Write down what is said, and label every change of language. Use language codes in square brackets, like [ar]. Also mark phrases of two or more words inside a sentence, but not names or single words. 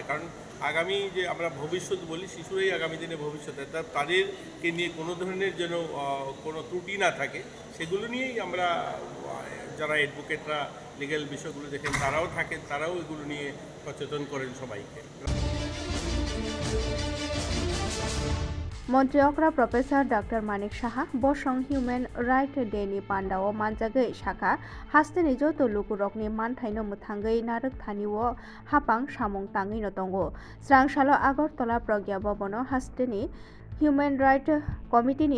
[bn] কারণ আগামী যে আমরা ভবিষ্যৎ বলি, শিশুরাই আগামী দিনে ভবিষ্যৎ, তাদেরকে নিয়ে কোনো ধরনের যেন কোনো ত্রুটি না থাকে, সেগুলো নিয়েই আমরা যারা অ্যাডভোকেটরা লিগ্যাল বিষয়গুলো দেখেন তারাও থাকেন, তারাও এগুলো নিয়ে সচেতন করেন সবাইকে। [trp] मन्त्री अक्रा [en] professor doctor [trp] मानिक साहा बसं [en] human right day [trp] नि पान्डाओ मानजागै साखा हास्तेनि जतो लुकुरकनि मानथाइनो मुथांगै नारक थानिओ हापां सामुं ताङैनो दंगो स्रांसालो आगरतला प्रज्ञा भवनो हास्तेनि [en] human right [trp] कमिटिनि